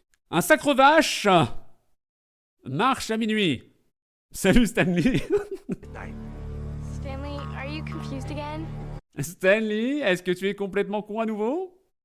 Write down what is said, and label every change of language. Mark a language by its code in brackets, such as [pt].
[fr] Un sacre vache marche à minuit. Salut, Stanley. [en] Stanley, are you confused again? [fr] Stanley, est-ce que tu es complètement con à nouveau?